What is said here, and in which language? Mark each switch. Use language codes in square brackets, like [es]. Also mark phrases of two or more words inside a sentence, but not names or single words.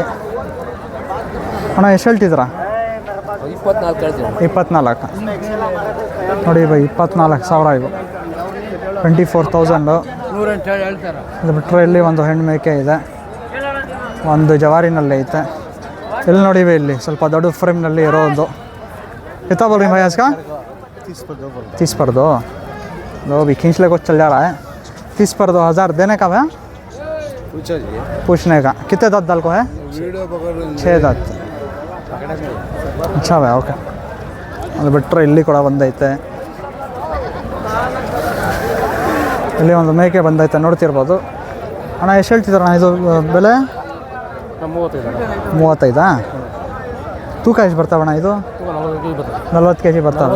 [kn] ಅಣ್ಣ ಎಷ್ಟು ಹೇಳ್ತಿದ್ದೀರಾ? 24. ನೋಡಿ 24,000 ಇವು, 24,000. ಅದು ಬಿಟ್ಟರೆ ಇಲ್ಲಿ ಒಂದು ಹೆಣ್ಣು ಮೇಕೆ ಇದೆ, ಒಂದು ಜವಾರಿನಲ್ಲಿ ಐತೆ. ಇಲ್ಲಿ ನೋಡಿ ಇಲ್ಲಿ ಸ್ವಲ್ಪ ದೊಡ್ಡ ಫ್ರೇಮ್ನಲ್ಲಿ ಇರೋದು. [hi] कितना बोल रहे हैं भाई आज का? 30 पर 2. लो भी खींच ले कुछ चल जा रहा है. 30 पर 2,000 देने का है? पूछने का. कितने दांत दाल को है? 6 दांत. अच्छा है, ओके. [kn] ಅದು ಬಿಟ್ಟರೆ ಇಲ್ಲಿ ಕೂಡ ಬಂದೈತೆ. ಇಲ್ಲಿ ಒಂದು ಮೇಕೆ ಬಂದೈತೆ ನೋಡ್ತಿರ್ಬೋದು. ಅಣ್ಣ ಎಷ್ಟು ಹೇಳ್ತಿದ್ದಾರಣ್ಣ ಇದು ಬೆಲೆ? 35. ತೂಕ ಎಷ್ಟು ಬರ್ತಾವಣ್ಣ ಇದು? 40 kg ಬರ್ತವೆ.